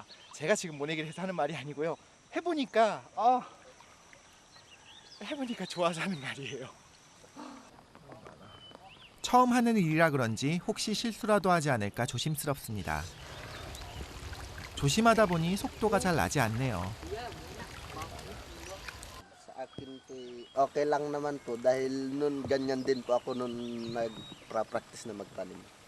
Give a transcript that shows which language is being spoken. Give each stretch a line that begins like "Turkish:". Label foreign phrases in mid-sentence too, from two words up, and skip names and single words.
Korean: 제가 지금 모내기를 해서 하는 말이 아니고요. 해보니까 좋아서 하는 말이에요. 처음 하는 일이라 그런지 혹시 실수라도 하지 않을까 조심스럽습니다. 조심하다 보니 속도가 잘 나지 않네요.
Filipino: Sa akin po, okay lang naman po dahil nun ganyan din po ako nun nag-practice na magtanim.